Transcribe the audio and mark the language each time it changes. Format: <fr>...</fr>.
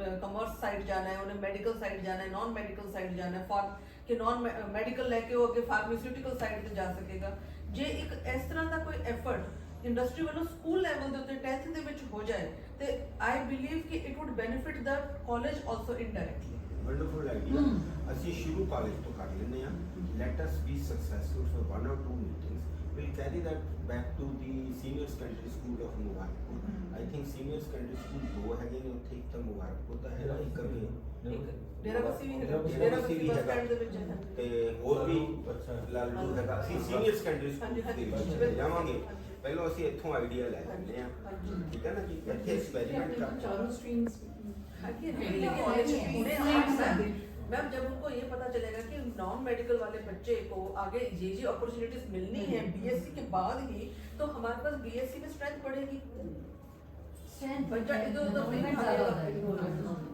<pa>commerce side ਜਾਣਾ ਹੈ ਉਹਨੇ ਮੈਡੀਕਲ ਸਾਈਡ ਜਾਣਾ ਹੈ ਨਾਨ ਮੈਡੀਕਲ ਸਾਈਡ ਜਾਣਾ ਹੈ ਕਿ ਨਾਨ ਮੈਡੀਕਲ ਲੈ ਕੇ ਉਹ ਅੱਗੇ ਫਾਰਮਾਸਿਊਟੀਕਲ ਸਾਈਡ ਤੇ ਜਾ ਸਕੇਗਾ ਜੇ ਇੱਕ ਇਸ ਤਰ੍ਹਾਂ ਦਾ ਕੋਈ ਐਫਰਟ ਇੰਡਸਟਰੀ ਵੱਲੋਂ ਸਕੂਲ ਲੈਵਲ ਦੇ ਉੱਤੇ 10th ਦੇ ਵਿੱਚ ਹੋ ਜਾਏ ਤੇ ਆਈ ਬਿਲੀਵ ਕਿ</pa> <en>it would benefit the college also indirectly wonderful idea</en> <pa>ਅਸੀਂ ਸ਼ੁਰੂ ਕਾਲਜ ਤੋਂ ਕਰ ਲੈਂਦੇ ਹਾਂ</pa> <en>let us be successful for 1 or 2 meetings we'll carry that back to the senior secondary school of Mubarakpur I think senior secondary school</en> <pa>ਦੋ ਹੈਗੇ ਨੇ ਉੱਥੇ ਇੱਕ ਤਾਂ ਮੁਬਾਰਕਪੁਰ ਦਾ ਹੈਗਾ ਇੱਕ ਵੀ ਡੇਰਾ ਬੱਸੀ ਵੀ ਡੇਰਾ ਬੱਸੀ ਵੀ ਹੈਗਾ ਤੇ ਹੋਰ ਵੀ ਲਾਲੂ ਹੈਗਾ ਅਸੀਂ ਸੀਨੀਅਰ ਸੈਕੰਡਰੀ ਸਕੂਲ ਦੇ ਵਿੱਚ ਜਾਵਾਂਗੇ ਪਹਿਲਾਂ ਅਸੀਂ ਇੱਥੋਂ ਆਈਡੀਆ ਲੈ ਲੈਂਦੇ ਆ ਠੀਕ ਹੈ ਨਾ ਜੀ ਇੱਥੇ ਐਕਸਪੈਰੀਮੈਂਟ ਕਰਦੇ</pa> <hi>चारों स्ट्रीम्स कॉलेज पुणे आर्ट्स है मैम जब उनको ये पता चलेगा कि नॉन मेडिकल वाले बच्चे को आगे ये अपॉर्चुनिटीज मिलनी है बीएससी के बाद ही तो हमारे पास बीएससी में स्ट्रेंथ बढ़ेगी बच्चा इधर उधर</hi>